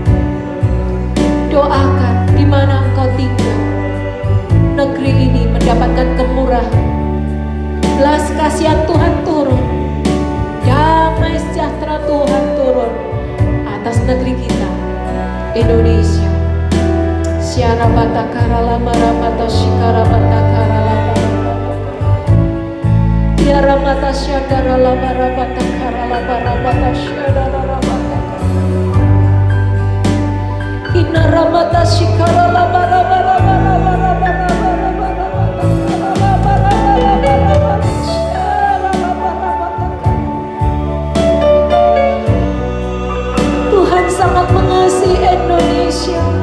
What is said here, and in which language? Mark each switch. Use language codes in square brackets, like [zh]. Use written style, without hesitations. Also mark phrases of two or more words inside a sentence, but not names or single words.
[id] Doakan di mana engkau tinggal, negeri ini mendapatkan kemurahan, belas kasihan Tuhan turun, damai sejahtera Tuhan turun atas negeri kita Indonesia. Syara batakara lama ramata shikara batakara lama Tiara mata syadara lama rabatakara lama ramata syadara ramata Ina ramata shikara lama rama rama rama rama rama Tuhan sangat mengasihi Indonesia.